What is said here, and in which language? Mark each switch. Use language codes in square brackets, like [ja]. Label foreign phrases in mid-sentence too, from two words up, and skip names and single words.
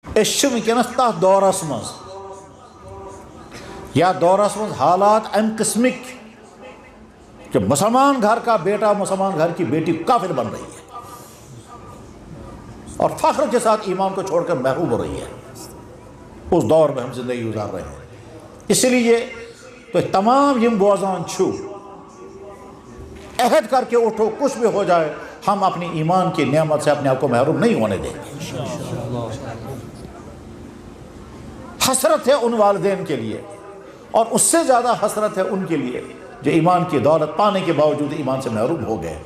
[ks] اس ونکس تر دورس مز یا دورس مز حالات ام قسمک [ur] کہ مسلمان گھر کا بیٹا مسلمان گھر کی بیٹی کافر بن رہی ہے اور فخر کے ساتھ ایمان کو چھوڑ کر محروم ہو رہی ہے. اس دور میں ہم زندگی گزار رہے ہیں. اس لیے تو تمام [ks] یم بوزان چھو [ur] عہد کر کے اٹھو، کچھ بھی ہو جائے ہم اپنی ایمان کی نعمت سے اپنے آپ کو محروم نہیں ہونے دیں گے. حسرت ہے ان والدین کے لیے، اور اس سے زیادہ حسرت ہے ان کے لیے جو ایمان کی دولت پانے کے باوجود ایمان سے محروم ہو گئے.